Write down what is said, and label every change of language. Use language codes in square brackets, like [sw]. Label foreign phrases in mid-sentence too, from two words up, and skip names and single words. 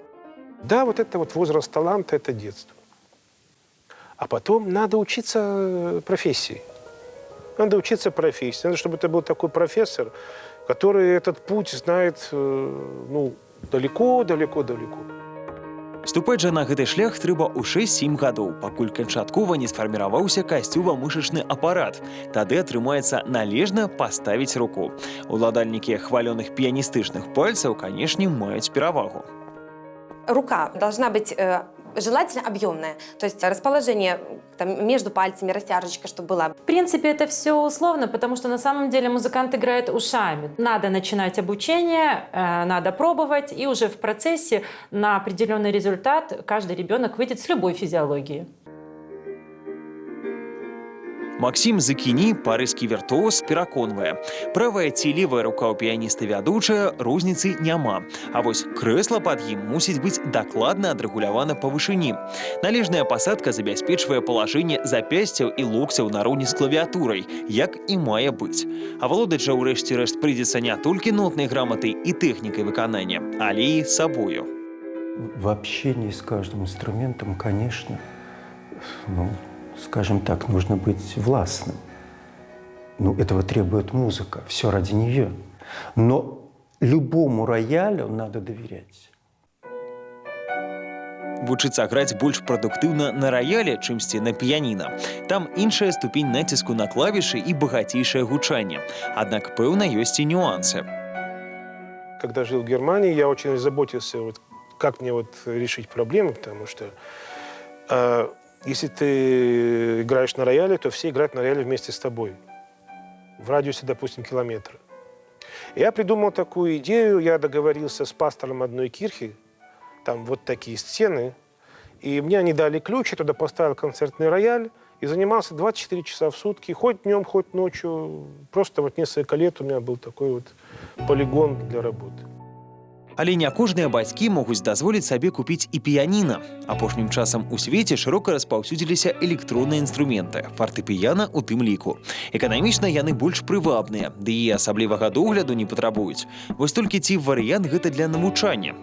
[ru] Да, вот это вот возраст таланта – это детство. А потом надо учиться профессии. Надо учиться профессии. Надо, чтобы это был такой профессор, который этот путь знает далеко-далеко-далеко. [be] Ступаць жа на гэты шлях трэба ў 6-7 гадоў, пакуль канчаткова не сфарміраваўся касцёва-мышачны апарат. Тады атрымаецца належна паставіць руку. Уладальнікі хвалёных піяністычных пальцаў, канешне, маюць перавагу. [ru] Рука должна быть желательно объемная, то есть расположение там, между пальцами, растяжечка, чтобы была. В принципе, это все условно, потому что на самом деле музыкант играет ушами. Надо начинать обучение, надо пробовать, и уже в процессе на определенный результат каждый ребенок выйдет с любой физиологией. [be] Максім Закіні, парыжскі віртуоз, пераконвае. Правая ці левая рука ў піяніста вядучая, розніцы няма. А вось крэсла пад ім мусіць быць дакладна адрэгулявана па вышыні. Належная пасадка забяспечвае палажэнне запясцяў і локцяў нароўні з клавіатурай, як і мае быць. А валодаць жа ў рэшце рэшт прыйдзецца не толькі нотнай граматай і тэхнікай выканання, але і сабою. [ru] В общении с каждым инструментом, конечно, скажем так, нужно быть властным. Этого требует музыка, все ради нее. Но любому роялю надо доверять. [be] Вучыцца граць больш прадуктыўна на раяле, чымсьці на піяніна. Там іншая ступень націску на клавішы і багацейшае гучанне. Аднак, пэўна, ёсць і нюансы. [ru] Когда жил в Германии, я очень заботился, как мне решить проблему, потому что если ты играешь на рояле, то все играют на рояле вместе с тобой. В радиусе, допустим, километра. Я придумал такую идею, я договорился с пастором одной кирхи, там вот такие стены, и мне они дали ключ, я туда поставил концертный рояль и занимался 24 часа в сутки, хоть днем, хоть ночью. Просто несколько лет у меня был такой полигон для работы. [be] Але не кожныя бацькі могуць дазволіць сабе купіць і піяніна. Апошнім часам у свеце шырока распаўсюдзіліся электронныя інструменты, фартэпіяна ў тым ліку. Эканамічна яны больш прывабныя, ды і асаблівага догляду не патрабуюць. Вось толькі ці варыянт гэта для навучання?